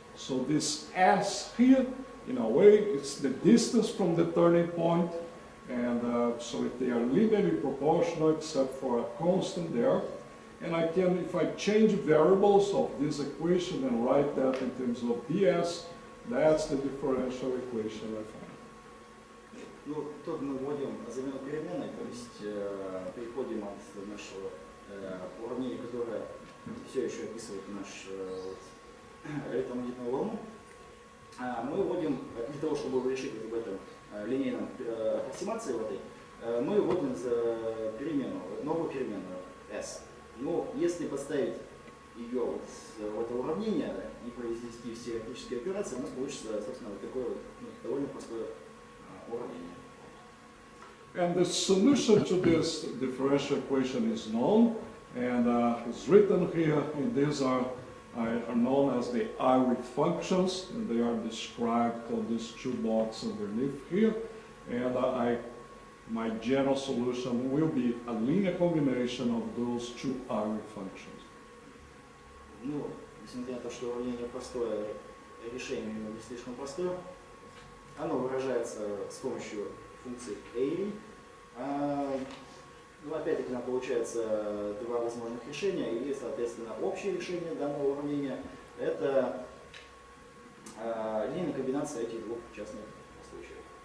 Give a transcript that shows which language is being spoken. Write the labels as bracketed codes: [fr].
[en] So this s here, in a way, it's the distance from the turning point, and so they are linearly proportional except for a constant there. And I can, if I change variables of this equation and write that in terms of ds, that's the differential equation I find. [ru] Ну, тут мы вводим замену переменной, то есть переходим от нашего уравнения, которое все еще описывает нашу электромагнитную волну. Мы вводим, для того, чтобы решить в этом линейном аппроксимации в этой, мы вводим перемену, новую переменную s. Но если поставить ее вот в это уравнение и произвести все арифметические операции, у нас получится, собственно, вот такое вот, довольно простое уравнение. [en] And the solution to this differential equation is known, and it's written here, and these are known as the Irish functions, and they are described on these two blocks underneath here. And my general solution will be a linear combination of those two Irish functions. [ru] Ну, несмотря на то, что уравнение простое, решение не слишком простое, оно выражается с помощью функции a. Ну, опять-таки, нам получается два возможных решения, и, соответственно, общее решение данного уравнения – это линейная комбинация этих двух частных случаев.